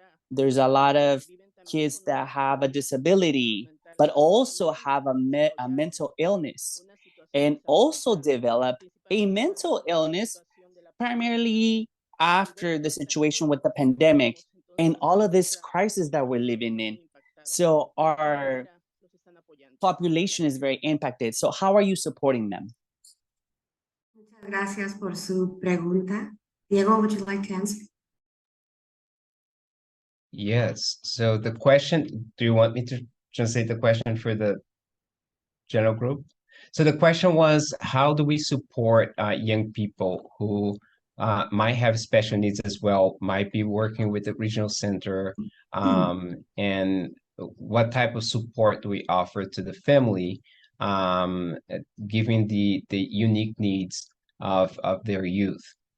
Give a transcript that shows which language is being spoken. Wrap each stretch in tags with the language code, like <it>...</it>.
<en>There's a lot of kids that have a disability, but also have a mental illness, and also develop a mental illness primarily after the situation with the pandemic and all of this crisis that we're living in. So our population is very impacted. So how are you supporting them?</en> <es>Muchas gracias por su pregunta.</es> <en>Diego, would you like to answer? Yes. So the question, do you want me to translate the question for the general group? So the question was, how do we support young people who might have special needs as well, might be working with the regional center, and what type of support do we offer to the family, given the unique needs of their youth?</en>